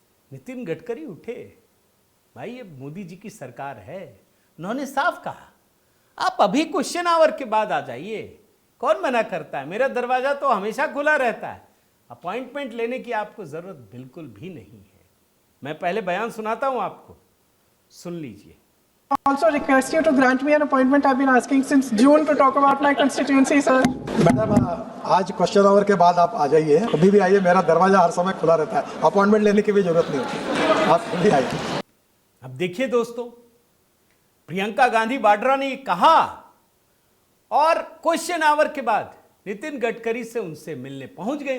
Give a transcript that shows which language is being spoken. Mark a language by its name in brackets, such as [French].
[Hindi] नितिन गडकरी उठे, भाई ये मोदी जी की सरकार है, उन्होंने साफ कहा आप अभी क्वेश्चन आवर के बाद आ जाइए, कौन मना करता है, मेरा दरवाजा तो हमेशा खुला रहता है, अपॉइंटमेंट लेने की आपको जरूरत बिल्कुल भी नहीं है। मैं पहले बयान सुनाता हूं आपको, सुन लीजिए। [English] Also request you to grant me an appointment. I've been asking since June to talk about my constituency, sir. [Hindi] Madam आज क्वेश्चन आवर के बाद आप आ जाइए, कभी भी आइए, मेरा दरवाजा हर समय खुला रहता है, अपॉइंटमेंट लेने की भी जरूरत नहीं होती, आप कभी आइए। अब देखिए दोस्तों, प्रियंका गांधी वाड्रा ने कहा और क्वेश्चन आवर के बाद नितिन गडकरी से उनसे मिलने पहुंच गए।